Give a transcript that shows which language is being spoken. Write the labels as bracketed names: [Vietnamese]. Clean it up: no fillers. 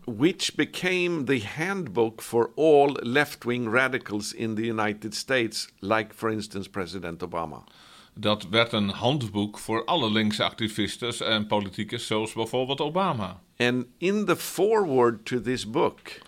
[English] Which became the handbook for all left-wing radicals in the United States, like for instance President Obama. [Dutch] Dat werd een handboek voor alle linkse activisten en politici, zoals bijvoorbeeld Obama. [English] And in the foreword to this book.